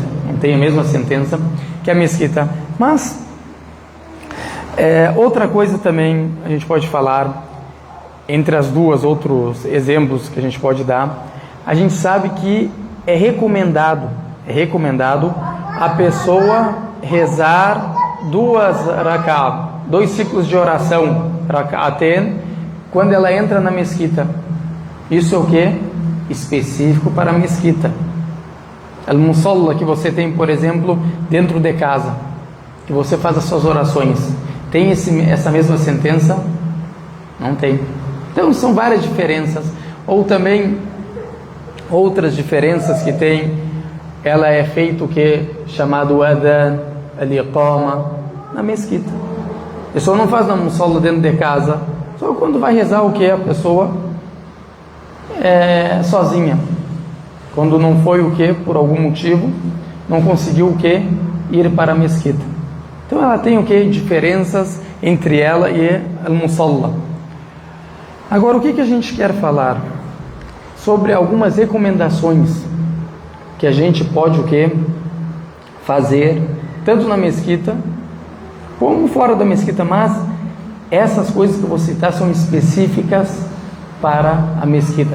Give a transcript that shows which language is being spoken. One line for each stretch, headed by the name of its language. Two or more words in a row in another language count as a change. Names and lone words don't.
Portuguese: Não tem a mesma sentença que a mesquita. Mas, outra coisa também a gente pode falar, entre as duas, outros exemplos que a gente pode dar, a gente sabe que é recomendado a pessoa rezar 2 ciclos de oração, rak'atain, quando ela entra na mesquita. Isso é o que? Específico para a mesquita. Al-musalla que você tem, por exemplo, dentro de casa, que você faz as suas orações, tem essa mesma sentença? Não tem. Então são várias diferenças. Ou também outras diferenças que tem, ela é feito o que?
Arabic: Chamado أذان، الإقامة,
Portuguese: na mesquita. A pessoa não faz na musalla dentro de casa, só quando vai rezar o que? A pessoa sozinha. Quando não foi o que? Por algum motivo, não conseguiu o que? Ir para a mesquita. Então ela tem o que? Diferenças entre ela e al-musalla. Agora, o que a gente quer falar? Sobre algumas recomendações que a gente pode o que? Fazer, tanto na mesquita, como fora da mesquita, mas essas coisas que eu vou citar são específicas para a mesquita.